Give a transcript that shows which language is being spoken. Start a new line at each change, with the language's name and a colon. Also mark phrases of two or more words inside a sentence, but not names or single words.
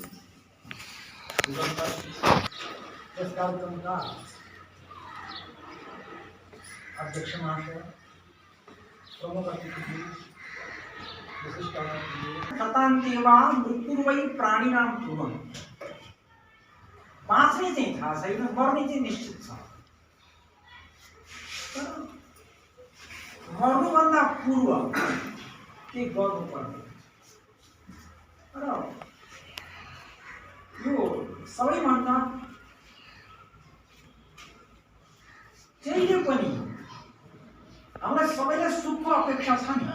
Hindi: इस कार्यक्रम का अध्यक्ष महाशय प्रमुख अतिथि विशिष्ट
Sanskrit: शतान्तेवा मृत्युर्वै प्राणिनां ध्रुवम्।
Nepali: बाँच्ने चाहिँ थाहा छैन, मर्ने चाहिँ निश्चित छ। मर्नुभन्दा पूर्व के गर्नुपर्ने र यो सबैभन्दा जहिले पनि हामीलाई सबैलाई सुखको अपेक्षा छ नि।